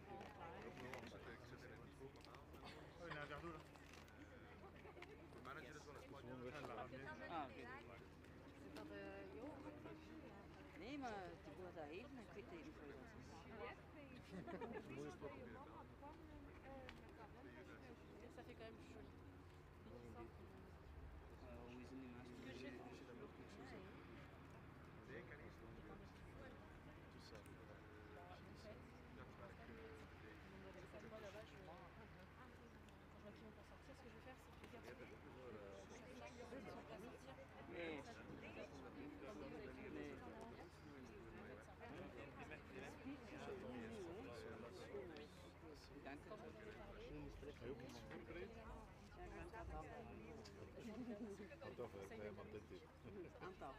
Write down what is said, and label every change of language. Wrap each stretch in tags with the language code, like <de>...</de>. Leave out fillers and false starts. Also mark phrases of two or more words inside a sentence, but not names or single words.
<nl>Ah, oké. Is dat joh? Nee, maar die wil dat even en ik weet niet hoe dat is. Mooie sport.</nl> <fr>Ça fait quand même joli.</fr> <nl>Hoe is het nu mensen?</nl> <fr>Moi là-bas, quand je vois qu'ils vont pas sortir, ce que je vais faire, c'est que les garçons qui vont pas sortir.</fr> <nl>Nee. Dank u. Aantal.</nl>